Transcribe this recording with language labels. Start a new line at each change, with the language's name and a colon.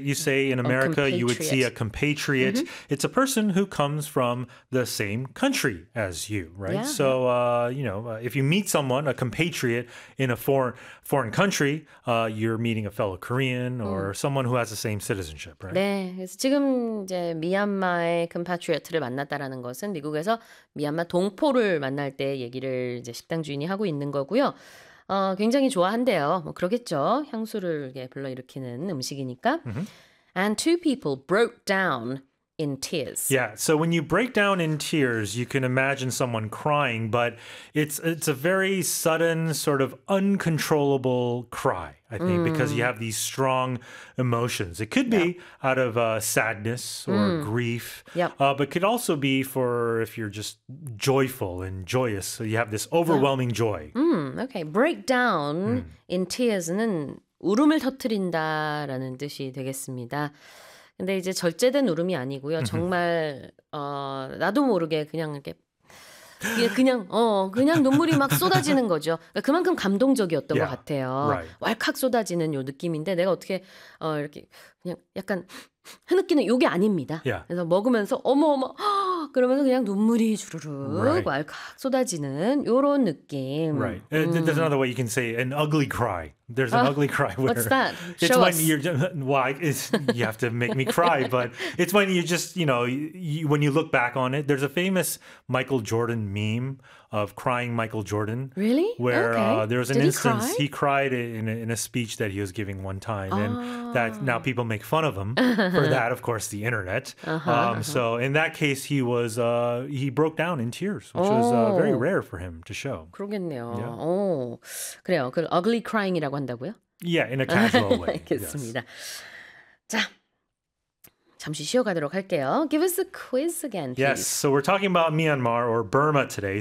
English: You say in America, you would see a compatriot. Mm-hmm. It's a person who comes from the same country as you, right? Yeah. So, you know, if you meet someone, a compatriot in a foreign country, you're meeting a fellow Korean or someone who has the same citizenship, right?
Korean: 네, 그래서 지금 이제 미얀마의 compatriot를 만났다라는 것은 미국에서 미얀마 동포를 만날 때 얘기를 이제 식당 주인이 하고 있는 거고요. 굉장히 좋아한대요. 뭐 그러겠죠. 향수를 이렇게 불러일으키는 음식이니까.
English: Mm-hmm. And two people broke down in tears. Yeah, so when you break down in tears, you can imagine someone crying, but it's a very sudden sort of uncontrollable cry. I think because you have these strong emotions. It could be out of sadness or grief, but could also be for if you're just joyful and joyous. So you have this overwhelming joy.
Korean: Okay, break down in tears는 울음을 터뜨린다라는 뜻이 되겠습니다. 근데 이제 절제된 울음이 아니고요. 정말 나도 모르게 그냥 이렇게. 그냥 눈물이 막 쏟아지는 거죠. 그러니까 그만큼 감동적이었던 것 같아요.
English: Right.
Korean: 왈칵 쏟아지는 요 느낌인데 내가 어떻게 이렇게 그냥 약간 흐느끼는 요게 아닙니다.
English: Yeah.
Korean: 그래서 먹으면서 어머어머 그러면서 그냥 눈물이 주르륵
English: right.
Korean: 왈칵 쏟아지는 요런 느낌.
English: Right. There's another way you can say an ugly cry. There's an ugly cry. Where what's that? Show us. You have to make me cry, but it's when you just, you know, when you look back on it, there's a famous Michael Jordan meme of crying Michael Jordan. Really? Where there was an instance cry? He cried in a speech that he was giving one time, and that now people make fun of him for that, of course, the internet. So in that case, he broke down in tears, which was very rare for him to show.
Korean: 그러겠네요.
English: Yeah.
Korean: 그래요. 그 ugly crying이라고 한다고요?
English: Yeah, in a casual way.
Korean: 알겠습니다. 자, 잠시 쉬어가도록 할게요.
English: Give us a quiz again, please. Yes, so we're talking about Myanmar or Burma today.